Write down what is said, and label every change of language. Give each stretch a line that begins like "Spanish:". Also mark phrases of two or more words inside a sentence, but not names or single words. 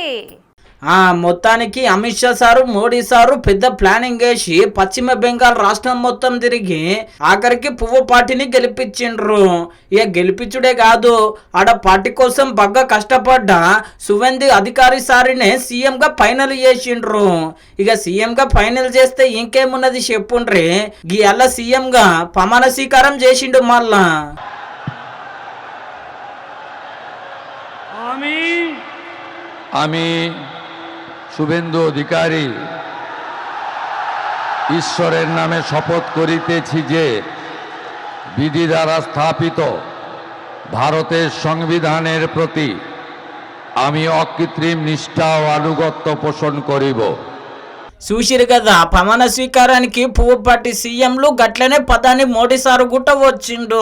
Telugu: మొత్తానికి అమిత్ షా సారు, మోడీ సారు పెద్ద ప్లానింగ్ వేసి పశ్చిమ బెంగాల్ రాష్ట్రం మొత్తం తిరిగి ఆఖరికి పువ్వు పార్టీని గెలిపించిండ్రు. ఇక గెలిపించుడే కాదు, ఆడ పార్టీ కోసం బాగా కష్టపడ్డ సువేందు అధికారి సారినే సీఎంగా ఫైనల్ చేసిండ్రు. ఇక సీఎంగా ఫైనల్ చేస్తే ఇంకేమున్నది చెప్పుండ్రి, గీయాల సీఎంగా ప్రమాణ స్వీకారం చేసిండు. మళ్ళా
Bangla: আমি শুভেন্দু অধিকারী ঈশ্বরের নামে শপথ করিতেছি যে বিধি দ্বারা স্থাপিত ভারতের সংবিধানের প্রতি আমি অকৃত্রিম নিষ্ঠা ও আনুগত্য পোষণ করিব।
Telugu: చూసిరు కదా ప్రమాణ స్వీకారానికి పువ్వుపాటి సీఎంలు గట్లనే పదాన్ని మోడీ సారు గుట్ట వచ్చిండు.